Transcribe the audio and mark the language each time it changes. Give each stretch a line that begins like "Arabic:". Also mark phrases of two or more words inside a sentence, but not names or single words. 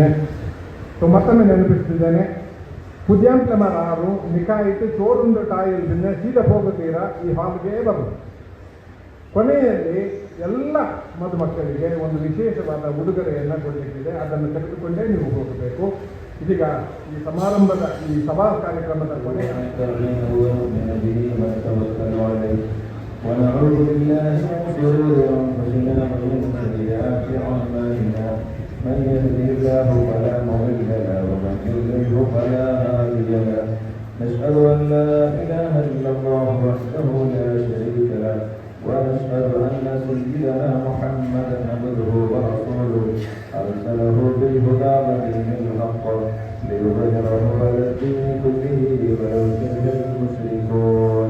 Kannada: ಮತ್ತೊಮ್ಮೆ ನೆನಪಿಸುತ್ತಿದ್ದೇನೆ, ಪುದ್ಯಾಂಪ್ಲಮರಾರು ನಿಕಾಯಿತು ಚೋರುಂಡು ಟಾಯಿಲ್ದಿಂದ ಸೀದಾ ಹೋಗುತ್ತೀರಾ ಈ ಹಾಲ್ಗೆ ಬರುವುದು. ಕೊನೆಯಲ್ಲಿ ಎಲ್ಲ ಮದುಮಕ್ಕಳಿಗೆ ಒಂದು ವಿಶೇಷವಾದ ಉಡುಗೊರೆಯನ್ನು ಕೊಡಲಿಕ್ಕಿದೆ. ಅದನ್ನು ತೆಗೆದುಕೊಂಡೇ ನೀವು ಹೋಗಬೇಕು. ಇದೀಗ ಈ ಸಮಾರಂಭದ ಈ ಸಭಾ ಕಾರ್ಯಕ್ರಮದ ಕೊನೆ
Arabic: ونعوذ بالله من شرور انفسنا ومن سيئات اعمالنا من يهده الله فلا مضل له ومن يضلل فلا هادي له نشهد ان لا اله الا الله وحده لا شريك له ونشهد ان سيدنا محمدا عبده ورسوله ارسله بالهدى ودين الحق ليظهره على الدين كله ولو كره المشركون.